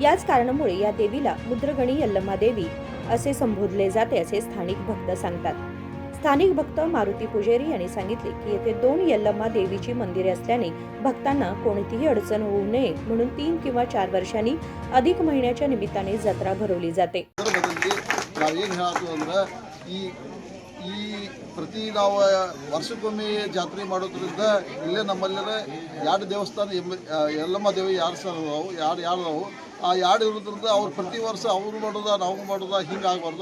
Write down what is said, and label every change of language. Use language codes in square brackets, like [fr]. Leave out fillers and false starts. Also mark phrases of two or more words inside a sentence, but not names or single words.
[mr] याच कारणामुळे या देवीला मुद्रगणी यल्लम्मा देवी असे संबोधले जाते असे स्थानिक भक्त सांगतात। स्थानिक भक्त मारुती पुजेरी यांनी सांगितले की येथे 2 यल्लम्मा देवीची मंदिरे असल्याने भक्तांना कोणतीही अडचण होऊ नये म्हणून 3 किंवा 4 वर्षांनी अधिक महिन्याच्या निमित्ताने जत्रा भरवली जाते। [kn] ಪ್ರತಿ ನಾವು ವರ್ಷಕ್ಕೊಮ್ಮೆ ಜಾತ್ರೆ ಮಾಡೋದ್ರಿಂದ ಇಲ್ಲೇ ನಮ್ಮಲ್ಲೇ 2 ದೇವಸ್ಥಾನ ಯಲ್ಲಮ್ಮ ದೇವಿ 2 ಸಲ ಅದಾವು ಆ 2 ಇರೋದ್ರಿಂದ ಅವ್ರು ಪ್ರತಿ ವರ್ಷ ಅವರು ಮಾಡೋದ ನಾವು ಮಾಡೋದ ಹಿಂಗಾಗಬಾರ್ದು।